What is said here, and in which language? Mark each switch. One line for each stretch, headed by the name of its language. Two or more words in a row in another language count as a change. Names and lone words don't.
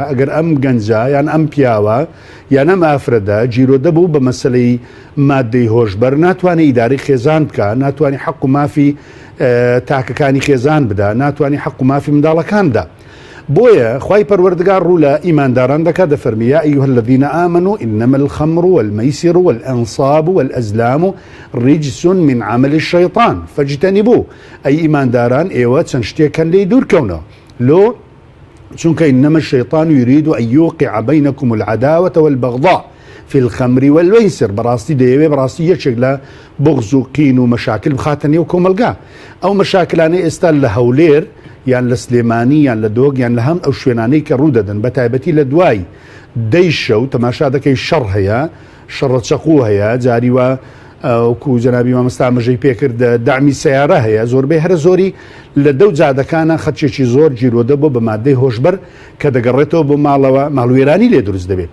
Central Kurdish: ئەگەر ئەم گەنجە یان ئەم پیاوە یان ئەم ئافرەدە جیرۆدە بوو بە مەسلەی مادەی هۆشبەر، ناتوانێت ئیداری خێزان بکە، ناتوانانی حەق و مافی تاکەکانی خێزان بدا، ناتوانانی حەق و مافی منداڵەکان بدا. بۆیە خوای پەروەردگار ڕوو لە ئیمانداران دەکات دەفەرمێ
Arabic: یا ئەیها الذین آمنوا إنما الخمر والميسر والأنصاب والأزلام رجس من عمل الشيطان فاجتنبوه.
Central Kurdish: ئەی ئیمانداران ئێوە چەند شتێکەن لێی دوورکەونەوە لۆ، چونکە
Arabic: إنما الشيطان يريد أن يوقع بينكم العداوة والبغضاء في الخمر والميسر.
Central Kurdish: بەڕاستی دەیەوێ بەڕاستی یەکێک لە بغز و قین و مەشاکل بخاتە نێو کۆمەلگا. ئەو مەشاکلانەی ئێستا لە هەولێر یان لە سلێمانی یان لە دۆگ یان لە هەم ئەو شوێنانەی کە ڕوو دەدەن، بە تایبەتی لە دوای دەی شەو تەماشا دەکەی شەڕ هەیە، شەڕە چەقوو هەیە، جاری وە وەکو جەنابی مامۆستا مەژەی پێکرد دامی سیارە هەیە، زۆربەی هەرە زۆری لە دەو جادەکانە خەچێکی زۆر جیرۆدە بۆ بە مادەی هۆشبەر کە دەگەڕێتەوە بۆ ماڵەوە، ماڵوێرانی لێ دروست دەبێت.